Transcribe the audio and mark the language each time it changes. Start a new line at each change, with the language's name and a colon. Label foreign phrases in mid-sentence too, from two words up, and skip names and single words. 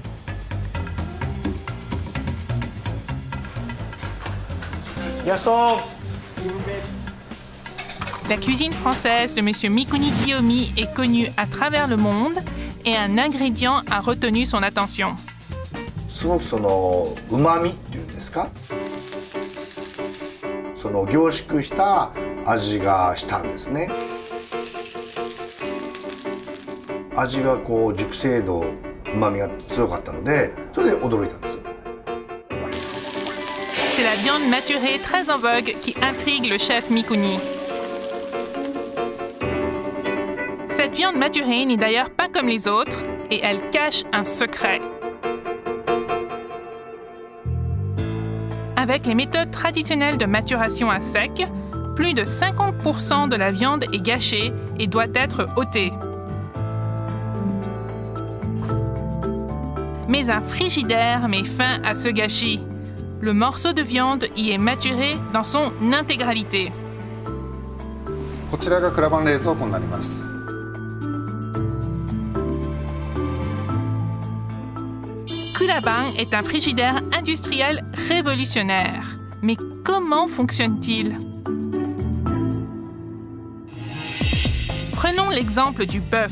French: La cuisine française de M. Mikuni Kiyomi est connue à travers le monde et un ingrédient a retenu son attention.
Japanese: すごくその旨味っていうんですか、その凝縮した味がしたんですね。味がこう熟成度、旨味が強かったので、それで驚いたんです。
French: C'est la viande maturée très en vogue qui intrigue le chef Mikuni. Cette viande maturée n'est d'ailleurs pas comme les autres et elle cache un secret. Avec les méthodes traditionnelles de maturation à sec, plus de 50% de la viande est gâchée et doit être ôtée. Mais un frigidaire met fin à ce gâchis. Le morceau de viande y est maturé dans son intégralité.
Japanese: こちらがクラバン冷蔵庫になります。
French: Kulaban est un frigidaire industriel révolutionnaire. Mais comment fonctionne-t-il? Prenons l'exemple du bœuf.